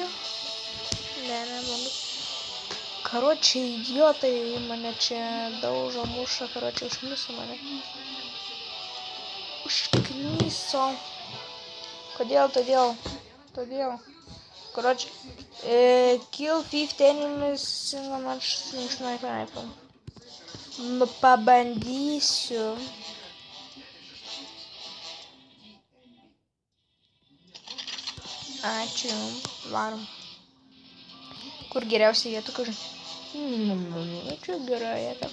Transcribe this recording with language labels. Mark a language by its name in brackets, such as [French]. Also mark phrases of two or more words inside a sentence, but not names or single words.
[Lithuanian] Neblogai. Karočiai, idiotai mane čia daužo, muša, karočiai, užkniso mane. Užkniso. Kodėl? Todėl. Karočiai, [English] kill 50 enemies single match sniper rifle. [Lithuanian] Nu, pabandysiu. Ačiū, varom. Kur geriausia vieta, kur? Čia gera vieta.